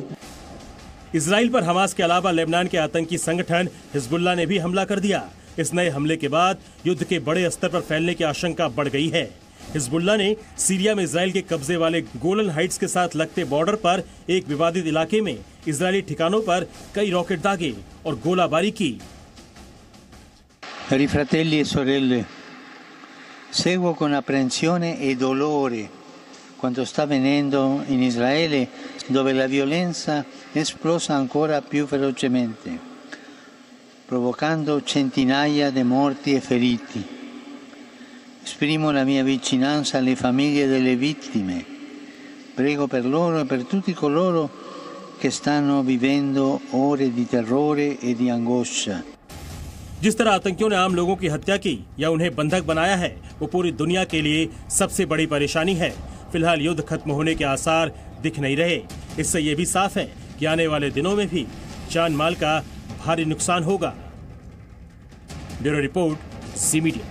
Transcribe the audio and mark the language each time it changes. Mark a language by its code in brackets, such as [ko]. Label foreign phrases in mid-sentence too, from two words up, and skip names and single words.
[hi] इजराइल पर हमास के अलावा लेबनान के आतंकी संगठन हिजबुल्लाह ने भी हमला कर दिया। इस नए हमले के बाद युद्ध के बड़े स्तर पर फैलने की आशंका बढ़ गई है। हिजबुल्लाह ने सीरिया में इजराइल के कब्जे वाले गोलन हाइट्स के साथ लगते बॉर्डर पर एक विवादित इलाके में इजरायली ठिकानों पर कई रॉकेट दागे और गोलाबारी की। [it] Cari fratelli e sorelle, seguo con apprensione e dolore quanto sta avvenendo in Israele, dove la violenza è esplosa ancora più velocemente, provocando centinaia di morti e feriti. Esprimo la mia vicinanza alle famiglie delle vittime. Prego per loro e per tutti coloro che stanno vivendo ore di terrore e di angoscia. [hi] जिस तरह आतंकियों ने आम लोगों की हत्या की या उन्हें बंधक बनाया है, वो पूरी दुनिया के लिए सबसे बड़ी परेशानी है। फिलहाल युद्ध खत्म होने के आसार दिख नहीं रहे। इससे ये भी साफ है कि आने वाले दिनों में भी जान माल का भारी नुकसान होगा। ब्यूरो रिपोर्ट, सी मीडिया।